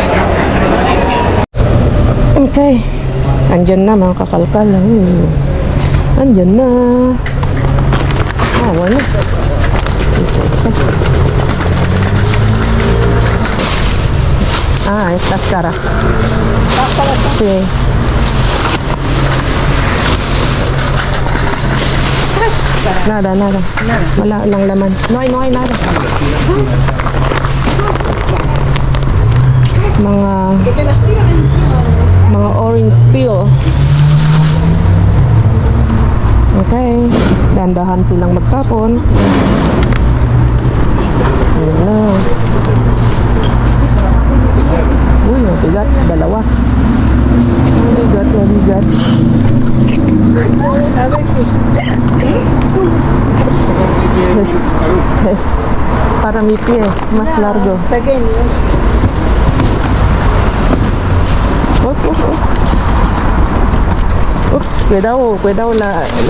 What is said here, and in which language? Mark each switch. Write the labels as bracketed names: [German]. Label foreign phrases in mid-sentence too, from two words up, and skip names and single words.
[Filipino] Okay. Andyan na mga kakalkal. Andyan na. Wala. [Spanish] Estas cara. Sí. Nada. [Filipino] Wala lang laman. [Spanish] No hay nada. [Filipino] Mga [English] orange peel. [Filipino] Okay, dandahan silang magtapon. Ayan na. Uy, mabigat, dalawa. Mabigat. [Spanish] Es para mi pie, más largo. Pequeño. Ups, cuidado la.